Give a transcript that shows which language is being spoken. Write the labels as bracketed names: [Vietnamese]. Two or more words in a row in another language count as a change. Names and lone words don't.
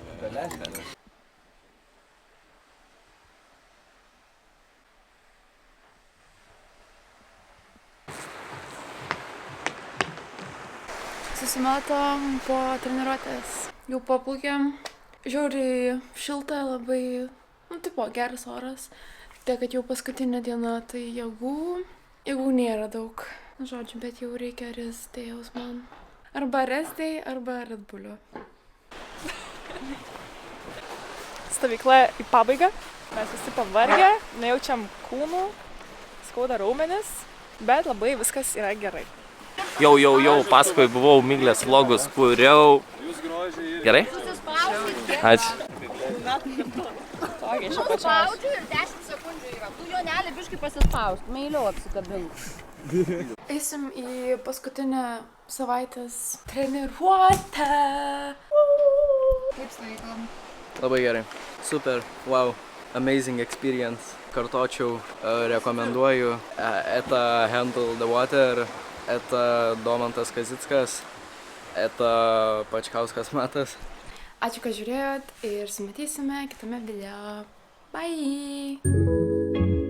[Lithuanian] Susimatom po treniruotės. Jau paplaukėm. Žiauriai šilta, labai, tipo, geras oras. Tiek, kad jau paskutinė diena, tai jėgų nėra daug. Žodžiu, bet jau reikia [English] rest dayaus [Lithuanian] man. [English] Arba rest day, [Lithuanian] arba Red Bullio. Stovykla į pabaigą. Mes visi pavargę, nejaučiam kūnų, skauda raumenis, bet labai viskas yra gerai. Jau, paskui buvau Miglės vlogus, kuriau. Gerai? Ačiū. Paspaudžiu ir 10 sekundžių yra. Tu Jonelį biškai pasispaust, meiliau apsikabink. Eisim į paskutinę savaitės treniruotę. Kaip sveikom? Labai gerai. [English] Super. Wow. Amazing experience. [Lithuanian] Kartočiau, rekomenduoju. Eta Handle the Water. Eta Domantas Kazickas. Eta Pačkauskas Matas. Ačiū, kad žiūrėjot ir sumatysime kitame video. Bye!